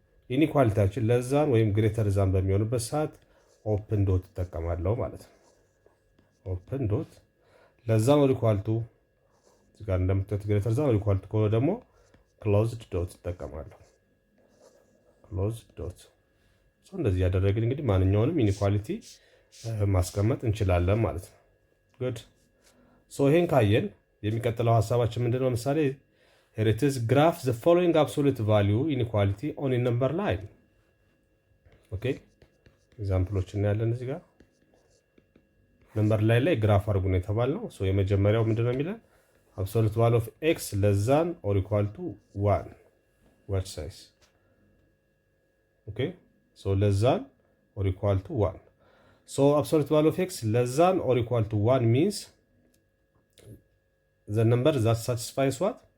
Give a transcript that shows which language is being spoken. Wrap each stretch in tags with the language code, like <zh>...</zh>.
<am>ኢኒኳሊቲያችን ለዛን ወይም ግሬተር ዛን በሚሆንበት ሰዓት ኦፕን ዶት እጠቀማለሁ ማለት ነው። ኦፕን ዶት ለዛን ኦር ኢኳል ቱ እዚህ ጋር እንደምታዩት ግሬተር ዛን ኦር ኢኳል ቱ ከሆነ ደግሞ ክሎዝድ ዶት እጠቀማለሁ። ክሎዝድ ዶት። እንደዚህ ያደረግን እንግዲህ ማንኛውንም ኢኒኳሊቲ ማስቀመጥ እንችላለን ማለት ነው። ጉድ። ይሄን ካየን የሚቀጥለው ሀሳባችን ምንድነው?</am> <en>ምሳሌ here it is graph the following absolute value inequality on a number line.</en> <am>ኦኬ ኤግዛምፕሎች እናያለን። እዚህ ጋር ነምበር ላይ ግራፍ አድርጉ ነው የተባልነው። የመጀመሪያው ምንድነው የሚለን?</am> <en>absolute value of x less than or equal to 1 what size? okay less than or equal to 1. Absolute value of x less than or equal to 1 means the number that satisfies what?</en>